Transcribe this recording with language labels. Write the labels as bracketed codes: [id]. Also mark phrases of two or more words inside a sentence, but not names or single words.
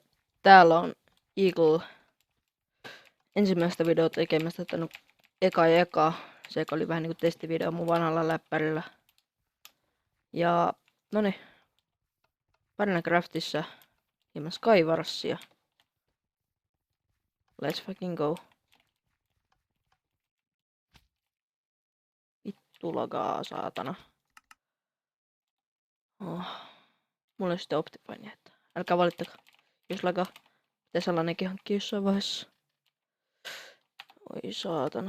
[fi] Täällä on Eagle ensimmäistä videota tekemästä, että no eka. Se oli vähän niinku testivideo mun vanhalla läppärillä. Ja noni. Minecraftissa hieman Skywarsia. [en] Let's fucking go. [fi] Vittu lagaa, saatana. Oh. Mulla on sitten Optifine, että älkää valittakaa. Jos lagaa, pitää sellainenkin hankkia jossain vaiheessa. Oi saatana.